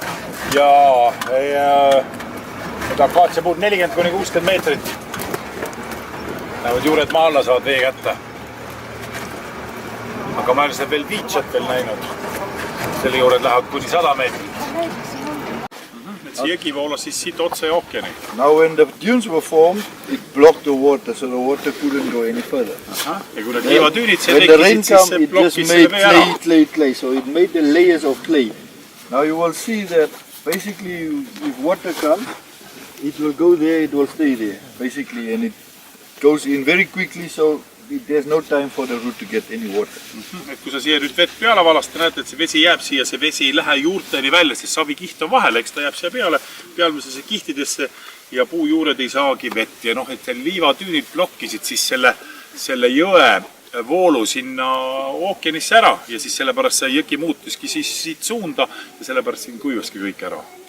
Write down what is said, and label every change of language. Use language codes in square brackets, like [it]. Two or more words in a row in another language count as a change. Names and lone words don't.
[et] Jaa, need akaatsiapuud 40–60 meetrit. Näevad juured maa alla saavad vee kätte. Aga ma olen veel viitsat veel näinud. Selle juured lähevad kuni 100 meetrit. See jõgi voolas siis siit otse ookeani. [en] Now when the dunes were formed, it blocked the water, so the water couldn't go any further. [et] Ja kui need liivatüünid see tekkisid, siis see blokkis selle vee ära. [en] Clay, so it made the layers of clay. Now you will see that basically if water comes, it will go there, it will stay there, basically, and it goes in very quickly, so there's no time for the root to get any water. [et] Et kui sa siia nüüd vett peale valast, näete, et see vesi jääb siia, see vesi ei lähe juurteni välja, sest savikiht on vahel, eks ta jääb siia pealmisesse kihtidesse ja puujuured ei saagi vett. Ja noh, et liivatüünid blokkisid siis selle jõe voolu sinna ookeanisse ära ja siis sellepärast see jõgi muutuski siis siit suunda ja sellepärast siin kuivaski kõik ära.